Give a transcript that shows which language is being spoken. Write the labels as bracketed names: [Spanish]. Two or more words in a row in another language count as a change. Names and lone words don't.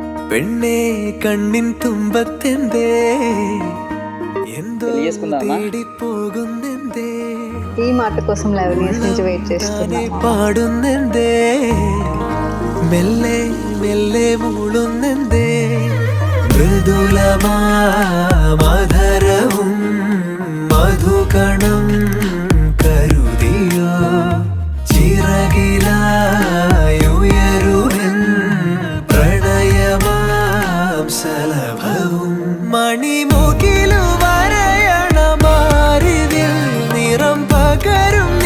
[Malayalam] പെണ്ണേ കണ്ണിൻ തുമ്പത്തെന്തേ എന്തോ തേടിപ്പോകുന്നെന്തേ [Telugu] ఈ మాట కోసం 11 years నుంచి వెయిట్ చేస్తున్నా [Malayalam] പാടുന്നെന്തേ മെല്ലെ മെല്ലെ മൂളുന്നെന്തേ മൃദുലമാ മധുരവും മധുകണം കരുതിയോ ചിറകിലായുയരുവൻ പ്രണയമാം സലഭവും മണിമുകിലു വരയണമാരിതിൽ നിറം പകരു